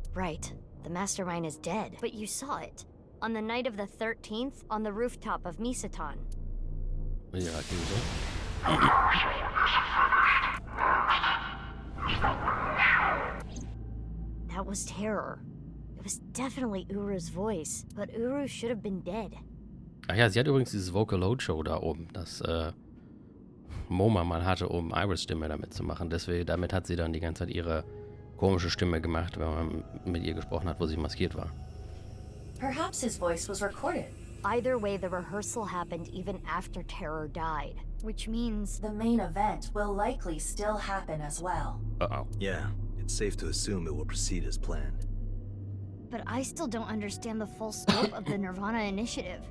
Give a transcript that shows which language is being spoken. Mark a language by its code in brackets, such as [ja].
[en] Right. The mastermind is dead. But you saw it. On the night of the 13th, on the rooftop of Misatan. Ja, okay, That was Terror. It was definitely Uru's voice, but Uru should have been dead. [de] Ach ja, sie hat übrigens dieses Vocal Load Show da oben, das MoMA mal hatte, um Iris Stimme damit zu machen. Deswegen, damit hat sie dann die ganze Zeit ihre komische Stimme gemacht, wenn man mit ihr gesprochen hat, wo sie maskiert war. [en] Perhaps his voice was recorded. Either way, the rehearsal happened even after Terror died. Which means... The main event will likely still happen as well. Uh-oh. Yeah, it's safe to assume it will proceed as planned. but I still don't understand the full scope of the nirvanA initiative.